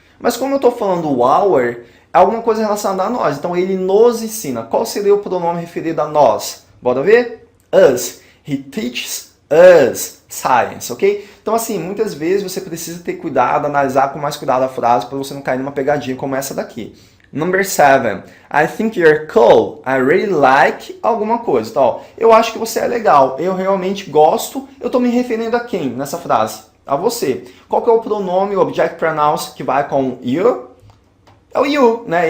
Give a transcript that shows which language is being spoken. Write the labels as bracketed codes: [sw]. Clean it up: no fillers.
[pt] Mas como eu estou falando our, é alguma coisa relacionada a nós. Então, ele nos ensina. Qual seria o pronome referido a nós? Bora ver? Us. [en] He teaches us science, ok? [pt] Então, assim, muitas vezes você precisa ter cuidado, analisar com mais cuidado a frase para você não cair numa pegadinha como essa daqui. [en] Number 7. I think you're cool. I really like [pt] alguma coisa. Então, ó, eu acho que você é legal. Eu realmente gosto. Eu estou me referindo a quem nessa frase? A você. Qual que é o pronome, o object pronouns que vai com you? É o you, né?